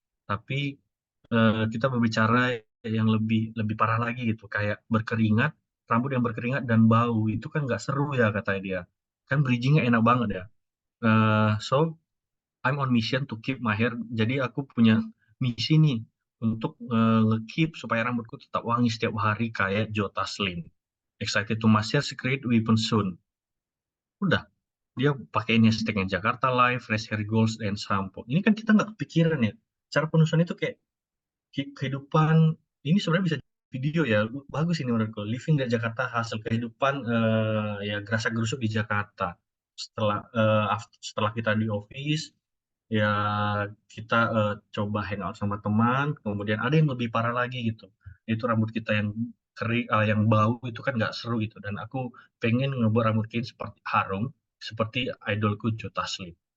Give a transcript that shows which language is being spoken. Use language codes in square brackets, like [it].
[id] Tapi kita berbicara yang lebih lebih parah lagi gitu, kayak berkeringat, rambut yang berkeringat dan bau itu kan nggak seru ya katanya dia. Kan bridgingnya enak banget ya. [en] So I'm on mission to keep my hair. [id] Jadi aku punya misi nih untuk nge-keep supaya rambutku tetap wangi setiap hari kayak Joe Taslim. [en] Excited to master secret weapon soon. [id] Udah, dia pakai ini hashtagnya Jakarta Live, Fresh Hair Goals, dan shampoo. Ini kan kita nggak kepikiran ya. Cara penulisan itu kayak kehidupan, ini sebenarnya bisa video ya. Bagus ini menurutku. Living dari Jakarta, hasil kehidupan ya gerasa gerusuk di Jakarta. Setelah kita di office, ya kita coba hangout sama teman, kemudian ada yang lebih parah lagi gitu, itu rambut kita yang kering, yang bau itu kan nggak seru gitu, dan aku pengen ngebuat rambut kita seperti harum seperti idolku Joe Taslim.